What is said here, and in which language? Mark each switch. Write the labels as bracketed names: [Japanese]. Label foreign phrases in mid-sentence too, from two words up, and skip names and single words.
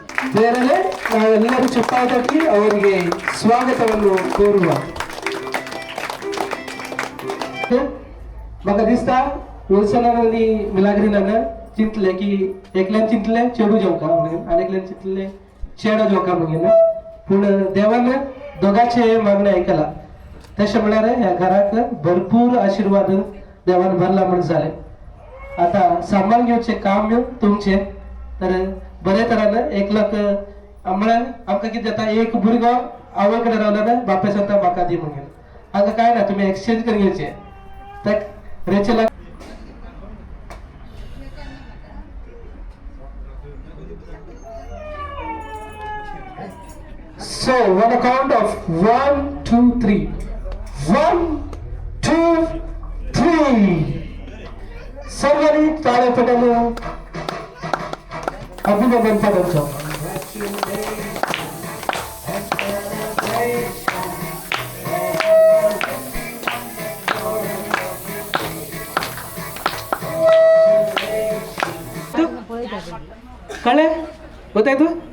[Kannada] ಬೇರೆ ನಾವೆಲ್ಲರೂ ಚಪ್ಪಾಳೆ ತಟ್ಟಿ ಅವರಿಗೆ ಸ್ವಾಗತವನ್ನು ಕೋರುವ. [Konkani] म्हाका दिसता विल्सनानी मिलाग्रीनान चिंतले की एकल्यान चिंतले चेडू जेवका म्हणून आनी एकल्यान चिंतले चेडो जेवका म्हणून. पूण देवान दोगांचे मागणे आयकला. तशें म्हळ्यार ह्या घराक भरपूर आशिर्वाद देवान भरला म्हण जालें. आता सांबाळून घेवचें काम तुमचें. तर बरे तरान एकलोक म्हळ्यार आमकां कितें जाता, एक भुरगो आवय कडेन रावल्यार बापाय सांगता म्हाका दी म्हणून. हांगा कांय ना, तुमी एक्सचेंज करून घेवचें. [English] तर रेचेला So, on a count of 1, 2, 3. 1, 2, 3. [Marathi] सर्वांनी टाळ्या पडले अभिनंदन पदांचं. [Kannada] ಕಳೆ ಗೊತ್ತಾಯ್ತು?